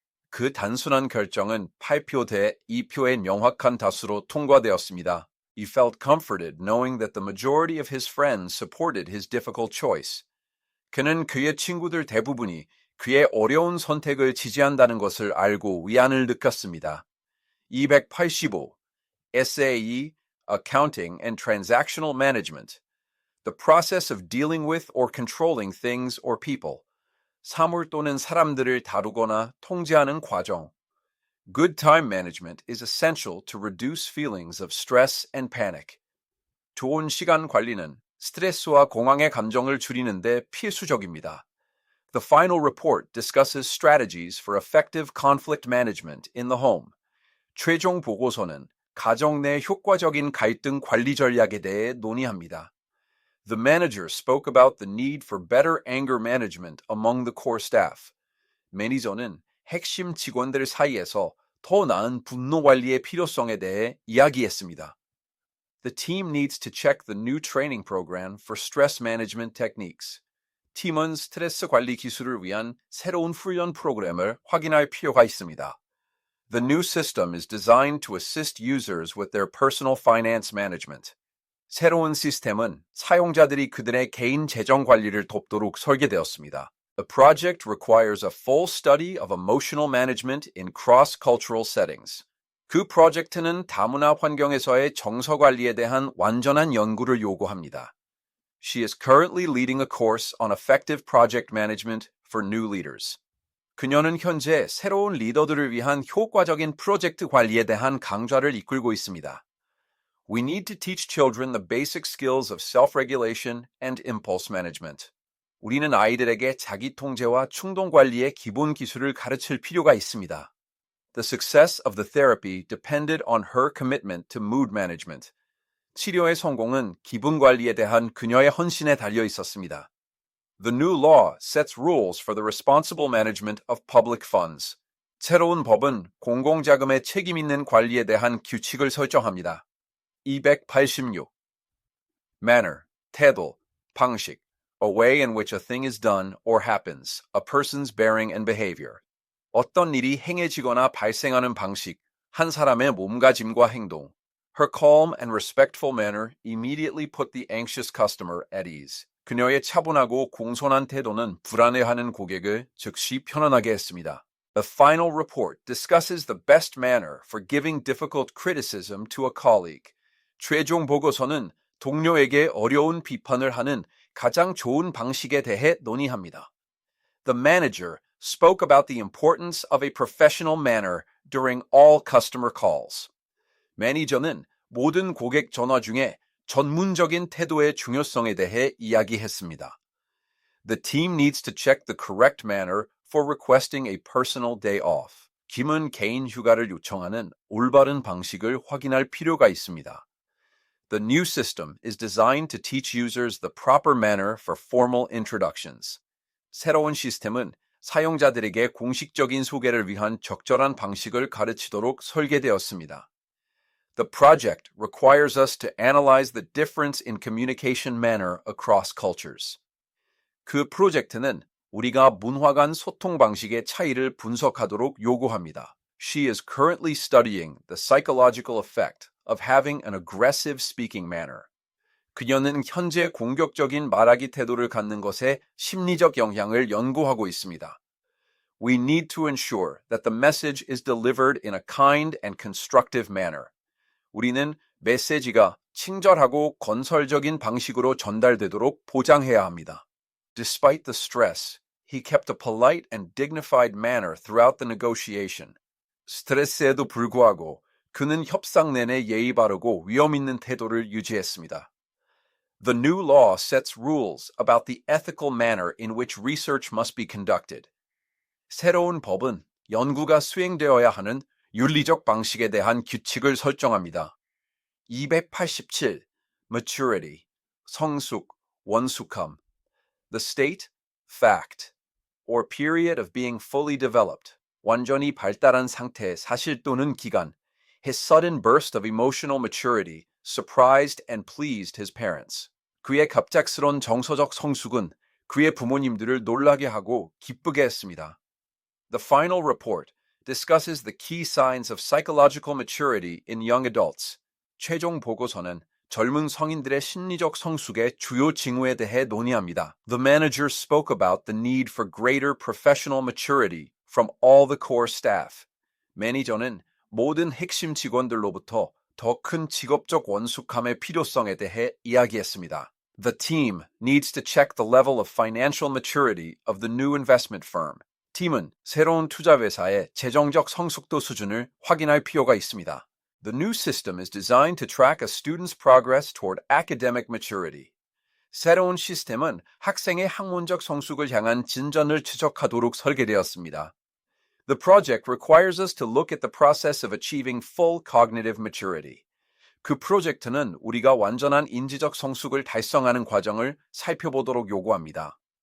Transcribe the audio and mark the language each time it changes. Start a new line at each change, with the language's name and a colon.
Korean: 그 단순한 결정은 8표 대 2표의 명확한 다수로 통과되었습니다.
English: He felt comforted knowing that the majority of his friends supported his difficult choice.
Korean: 그는 그의 친구들 대부분이 그의 어려운 선택을 지지한다는 것을 알고 위안을 느꼈습니다.
English: 285. SAE, Accounting and Transactional Management. The process of dealing with or controlling things or people.
Korean: 사물 또는 사람들을 다루거나 통제하는 과정.
English: Good time management is essential to reduce feelings of stress and panic.
Korean: 좋은 시간 관리는 스트레스와 공황의 감정을 줄이는 데 필수적입니다.
English: The final report discusses strategies for effective conflict management in the home.
Korean: 최종 보고서는 가정 내 효과적인 갈등 관리 전략에 대해 논의합니다.
English: The manager spoke about the need for better anger management among the core staff.
Korean: 매니저는 핵심 직원들 사이에서 더 나은 분노 관리의 필요성에 대해 이야기했습니다.
English: The team needs to check the new training program for stress management techniques.
Korean: 팀은 스트레스 관리 기술을 위한 새로운 훈련 프로그램을 확인할 필요가 있습니다.
English: The new system is designed to assist users with their personal finance management.
Korean: 새로운 시스템은 사용자들이 그들의 개인 재정 관리를 돕도록 설계되었습니다.
English: The project requires a full study of emotional management in cross-cultural settings.
Korean: 그 프로젝트는 다문화 환경에서의 정서 관리에 대한 완전한 연구를 요구합니다.
English: She is currently leading a course on effective project management for new leaders.
Korean: 그녀는 현재 새로운 리더들을 위한 효과적인 프로젝트 관리에 대한 강좌를 이끌고 있습니다.
English: We need to teach children the basic skills of self-regulation and impulse management.
Korean: 우리는 아이들에게 자기 통제와 충동 관리의 기본 기술을 가르칠 필요가 있습니다.
English: The success of the therapy depended on her commitment to mood management.
Korean: 치료의 성공은 기분 관리에 대한 그녀의 헌신에 달려 있었습니다.
English: The new law sets rules for the responsible management of public funds.
Korean: 새로운 법은 공공자금의 책임 있는 관리에 대한 규칙을 설정합니다.
English: 286. Manner, 태도, 방식, a way in which a thing is done or happens, a person's bearing and behavior.
Korean: 어떤 일이 행해지거나 발생하는 방식, 한 사람의 몸가짐과 행동.
English: Her calm and respectful manner immediately put the anxious customer at ease.
Korean: 그녀의 차분하고 공손한 태도는 불안해하는 고객을 즉시 편안하게 했습니다.
English: The final report discusses the best manner for giving difficult criticism to a colleague.
Korean: 최종 보고서는 동료에게 어려운 비판을 하는 가장 좋은 방식에 대해 논의합니다.
English: The manager spoke about the importance of a professional manner during all customer calls.
Korean: 매니저는 모든 고객 전화 중에 전문적인 태도의 중요성에 대해 이야기했습니다.
English: The team needs to check the correct manner for requesting a personal day off.
Korean: 김은 개인 휴가를 요청하는 올바른 방식을 확인할 필요가 있습니다.
English: The new system is designed to teach users the proper manner for formal introductions.
Korean: 새로운 시스템은 사용자들에게 공식적인 소개를 위한 적절한 방식을 가르치도록 설계되었습니다.
English: The project requires us to analyze the difference in communication manner across cultures.
Korean: 그 프로젝트는 우리가 문화 간 소통 방식의 차이를 분석하도록 요구합니다.
English: She is currently studying the psychological effect of having an aggressive speaking manner.
Korean: 그녀는 현재 공격적인 말하기 태도를 갖는 것에 심리적 영향을 연구하고 있습니다.
English: We need to ensure that the message is delivered in a kind and constructive manner.
Korean: 우리는 메시지가 친절하고 건설적인 방식으로 전달되도록 보장해야 합니다.
English: Despite the stress, he kept a polite and dignified manner throughout the negotiation.
Korean: 스트레스에도 불구하고 그는 협상 내내 예의 바르고 위험 있는 태도를 유지했습니다.
English: The new law sets rules about the ethical manner in which research must be conducted.
Korean: 새로운 법은 연구가 수행되어야 하는 윤리적 방식에 대한 규칙을 설정합니다.
English: 287. Maturity, 성숙, 원숙함. The state, fact, or period of being fully developed,
Korean: 완전히 발달한 상태, 사실 또는 기간.
English: His sudden burst of emotional maturity surprised and pleased his parents.
Korean: 그의 갑작스런 정서적 성숙은 그의 부모님들을 놀라게 하고 기쁘게 했습니다.
English: The final report discusses the key signs of psychological maturity in young adults.
Korean: 최종 보고서는 젊은 성인들의 심리적 성숙의 주요 징후에 대해 논의합니다.
English: The manager spoke about the need for greater professional maturity from all the core staff.
Korean: 매니저는 모든 핵심 직원들로부터 더 큰 직업적 원숙함의 필요성에 대해 이야기했습니다.
English: The team needs to check the level of financial maturity of the new investment firm.
Korean: 팀은 새로운 투자 회사의 재정적 성숙도 수준을 확인할 필요가 있습니다.
English: The new system is designed to track a student's progress toward academic maturity.
Korean: 새로운 시스템은 학생의 학문적 성숙을 향한 진전을 추적하도록 설계되었습니다.
English: The project requires us to look at the process of achieving full cognitive maturity.
Korean: 그 프로젝트는 우리가 완전한 인지적 성숙을 달성하는 과정을 살펴보도록 요구합니다.